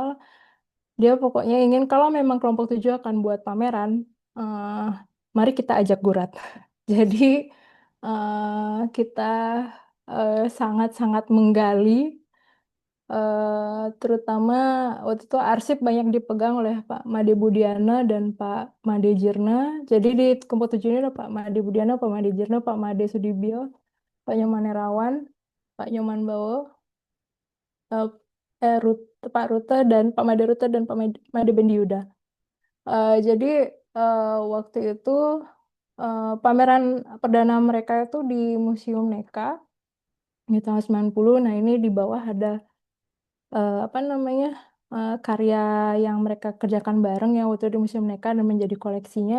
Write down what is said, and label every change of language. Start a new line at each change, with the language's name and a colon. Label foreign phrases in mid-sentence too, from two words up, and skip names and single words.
Indonesian: Dia pokoknya ingin kalau memang kelompok 7 akan buat pameran, eh, mari kita ajak Gurat. Jadi kita sangat-sangat menggali, terutama waktu itu arsip banyak dipegang oleh Pak Made Budiana dan Pak Made Jirna. Jadi di kelompok 7 ini ada Pak Made Budiana, Pak Made Jirna, Pak Made Sudibyo, Pak Nyoman Nerawan, Pak Nyoman Bawo, eh, Pak Rute dan Pak Made Rute dan Pak Made Bendiuda. Jadi waktu itu pameran perdana mereka itu di Museum Neka di tahun 90. Nah, ini di bawah ada apa namanya karya yang mereka kerjakan bareng yang waktu itu di Museum Neka dan menjadi koleksinya.